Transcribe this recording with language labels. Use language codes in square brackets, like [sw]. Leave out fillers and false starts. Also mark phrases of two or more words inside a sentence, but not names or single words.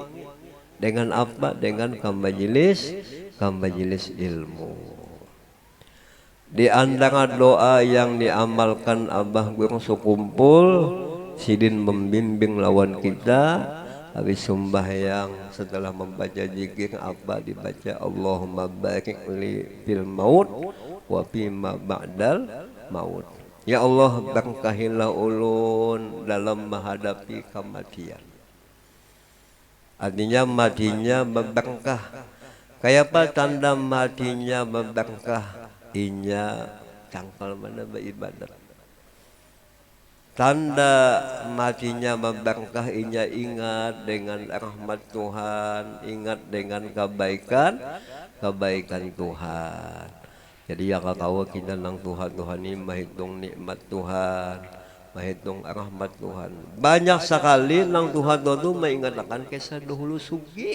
[bjn] Dengan apa? Dengan majelis ilmu. Di antara doa yang diamalkan abah guru sekumpul, sidin membimbing lawan kita habis sembahyang setelah membaca zikir apa dibaca, [ar] Allahumma barik li fil maut wa fima ba'dal maut. [bjn] Ya Allah berkahilah ulun dalam menghadapi kematian. Artinya matinya berberkah. Kayak apa tanda matinya berberkah? Inya cangkal mana beribadat. Tanda matinya berberkah, inya ingat dengan rahmat Tuhan, ingat dengan kebaikan Tuhan. Jadi ya kau kita nang Tuhan ini menghitung nikmat Tuhan, menghitung rahmat Tuhan. Banyak sekali nang Tuhan itu mengingatkan kisah dahulu sugih.